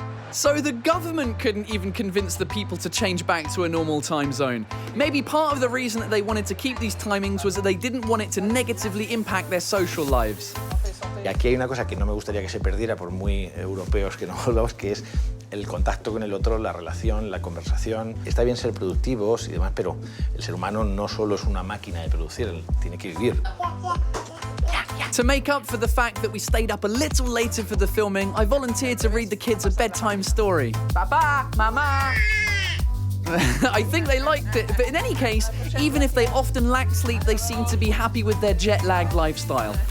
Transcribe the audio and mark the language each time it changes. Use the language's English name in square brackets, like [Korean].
[English] So the government couldn't even convince the people to change back to a normal time zone. Maybe part of the reason that they wanted to keep these timings was that they didn't want it to negatively impact their social lives. [Spanish] Y aquí hay una cosa que no me gustaría que se perdiera, por muy europeos que no volvamos, que es el contacto con el otro, la relación, la conversación. Está bien ser productivos y demás, pero el ser humano no solo es una máquina de producir, él tiene que vivir. [English] To make up for the fact that we stayed up a little later for the filming, I volunteered to read the kids a bedtime story. Papa, Mama. I think they liked it, but in any case, even if they often lacked sleep, they seemed to be happy with their jet-lag lifestyle.